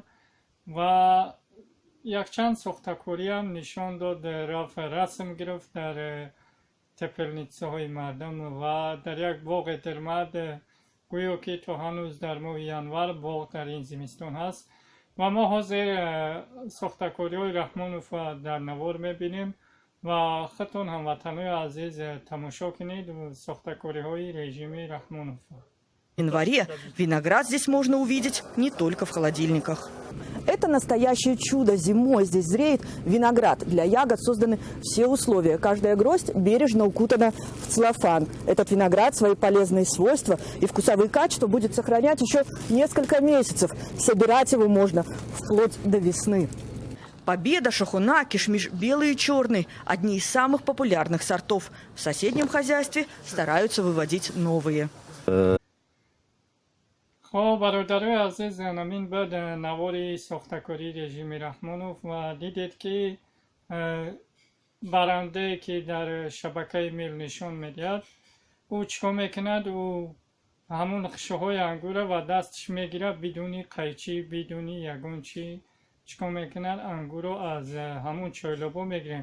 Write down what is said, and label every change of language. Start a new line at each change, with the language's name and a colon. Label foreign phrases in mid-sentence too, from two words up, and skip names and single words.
Tajik: و یک چند ساختکاری هم نشان داد، رفت رسم گرفت در تپلنیتسه های مردم و در یک باغ درمد گویا که تو هنوز در ماه ینور باغ در این زمستان هست و ما حاضر ساختکاری های رحمانوف در نوار میبینیم و خودتون هموطنان عزیز تماشا کنید ساختکاری های رژیم رحمانوف.
Russian: В январе виноград здесь можно увидеть не только в холодильниках. Это настоящее чудо. Зимой здесь зреет виноград. Для ягод созданы все условия. Каждая гроздь бережно укутана в целлофан. Этот виноград свои полезные свойства и вкусовые качества будет сохранять еще несколько месяцев. Собирать его можно вплоть до весны. Победа, шахуна, кишмиш белый и черный – одни из самых популярных сортов. В соседнем хозяйстве стараются выводить новые.
Tajik: خب برادرای عزیز، همین بعد نوار ساختکاری رژیم رحمانوف و دیدید که برنده که در شبکه میل نشان میدهد او چیکار میکند، او همون خشه های انگور و دستش میگیره بدون قیچی بدون یگان چی چیکار میکند، انگور رو از همون چایلابو میگیرن.